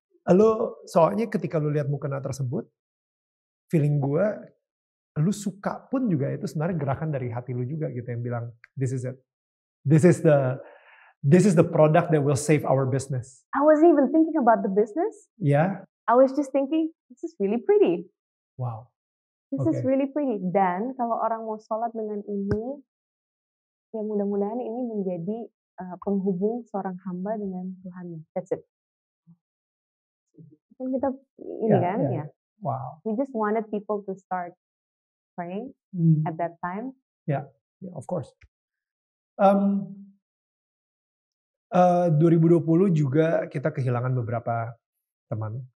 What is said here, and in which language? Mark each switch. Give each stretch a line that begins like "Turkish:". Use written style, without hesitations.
Indonesian: Lo soalnya ketika lo lihat mukena tersebut, feeling gue, lu suka pun juga itu sebenarnya gerakan dari hati lu juga gitu yang bilang
English: this is it, this is the product that will save our business. I wasn't even thinking about the business. Yeah. I was just thinking this is really pretty. Wow. This is really pretty.
Indonesian: Dan kalau orang mau sholat dengan ini, ya mudah-mudahan ini menjadi penghubung seorang hamba dengan Tuhannya.
English: That's it.
Indonesian: Kan kita ini kan ya.
English: Wow. We just wanted people to start praying at that time. Yeah, of course.
Indonesian: 2020 juga kita kehilangan beberapa teman.